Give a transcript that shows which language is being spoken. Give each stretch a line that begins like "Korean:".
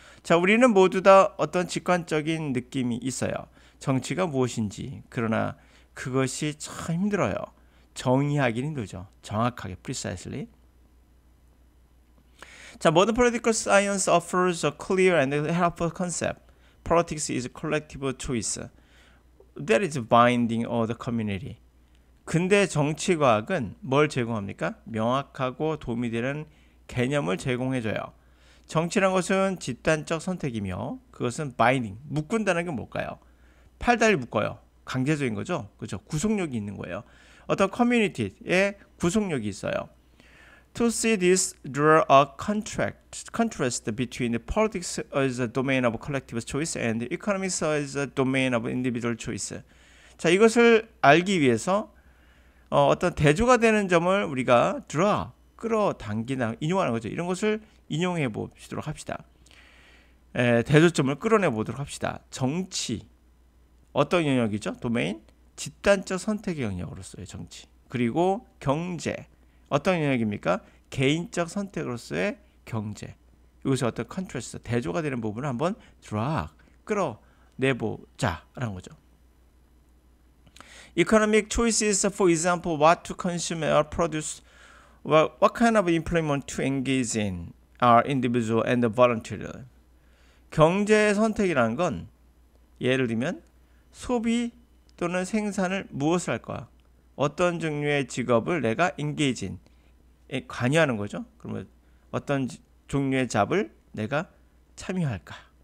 Korean: 자, 우리는 모두 다 어떤 직관적인 느낌이 있어요. 정치가 무엇인지. 그러나 그것이 참 힘들어요. 정의하기는 힘들죠. 정확하게, precisely. 자,
English: modern political science offers a clear and helpful concept. Politics is collective choice that is binding all the community.
Korean: 근대 정치과학은 뭘 제공합니까? 명확하고 도움이 되는 개념을 제공해줘요. 정치란 것은 집단적 선택이며 그것은 binding, 묶는다는 게 뭘까요? 팔다리 묶어요. 강제적인 거죠. 그렇죠? 구속력이 있는 거예요. 어떤 커뮤니티에 구속력이 있어요.
English: To see this, draw a contrast between the politics as a domain of collective choice and economics as a domain of individual choice.
Korean: 자, 이것을 알기 위해서 어떤 대조가 되는 점을 우리가 draw, 끌어당기나 인용하는 거죠. 이런 것을 인용해 보시도록 합시다. 대조점을 끌어내 보도록 합시다. 정치, 어떤 영역이죠? 도메인, 집단적 선택의 영역으로서의 정치. 그리고 경제, 어떤 영역입니까? 개인적 선택으로서의 경제. 이것이 어떤 컨트라스트, 대조가 되는 부분을 한번 drag, 끌어내보자라는 거죠.
English: Economic choices, for example, what to consume or produce, what kind of employment to engage in, are individual and voluntary.
Korean: 경제의 선택이라는 건 예를 들면 소비 또는 생산을 무엇을 할까? 어떤 종류의 직업을 내가 engage in, 관여하는 거죠. 그러면 어떤 종류의 잡을 내가 참여할까?